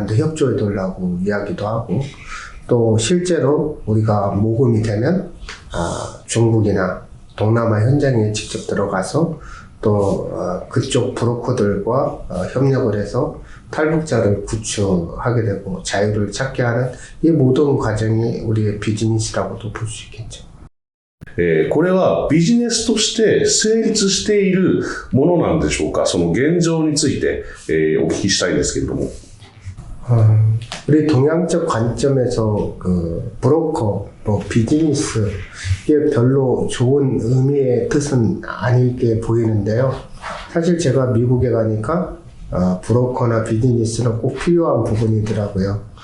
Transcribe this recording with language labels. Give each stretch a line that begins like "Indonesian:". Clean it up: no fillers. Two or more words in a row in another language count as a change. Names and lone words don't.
Korean: 데 협조해 달라고 이야기도 하고, 또 실제로 우리가 모금이 되면 중국이나 동남아 현장에 직접 들어가서 또 그쪽 브로커들과 협력을 해서 탈북자를 구출하게 되고 자유를 찾게 하는 이 모든 과정이 우리의 비즈니스라고도 볼 수 있겠죠.
Japanese: これはビジネスとして成立しているものなんでしょうか。その現状について、お聞きしたいんですけれども。
Korean: 우리 동양적 관점에서 그 브로커, 비즈니스 이게 별로 좋은 의미의 뜻은 아니게 보이는데요. 사실 제가 미국에 가니까 브로커나 비즈니스는 꼭 필요한 부분이더라고요.